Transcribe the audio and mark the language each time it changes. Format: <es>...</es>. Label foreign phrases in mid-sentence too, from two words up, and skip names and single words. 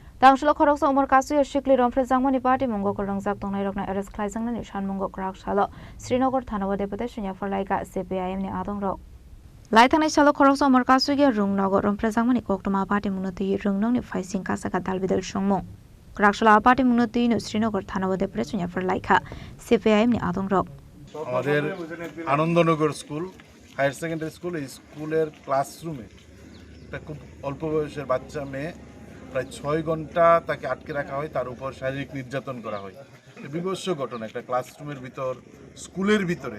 <trp>Rangshlo khorok sa umar kasu shikli romfre jangmani party mungo ko rangjak tongnai rokna arrest khlaijangni shanmungo krak salo Srinagar Thanawa deputation ya forlaika CPIM ni adong rok Laithanai salo khorok sa umar kasu ge rungnago romfre jangmani koktoma party munati rungnong ni faising kasaka dalbidal songmung Krakshla party munati no Srinagar Thanawa deputation ya forlaika CPIM ni adong rok</trp> <bn>আমাদের আনন্দনগর স্কুল</bn> <en>higher secondary school</en> <bn>এই স্কুলের ক্লাসরুমে একটা খুব অল্প বয়সের বাচ্চা মেয়ে প্রায় 6 ঘন্টা তাকে আটকে রাখা হয় তার উপর শারীরিক নির্যাতন করা হয় বিভৎস ঘটনা একটা ক্লাসরুমের ভিতর স্কুলের ভিতরে</bn>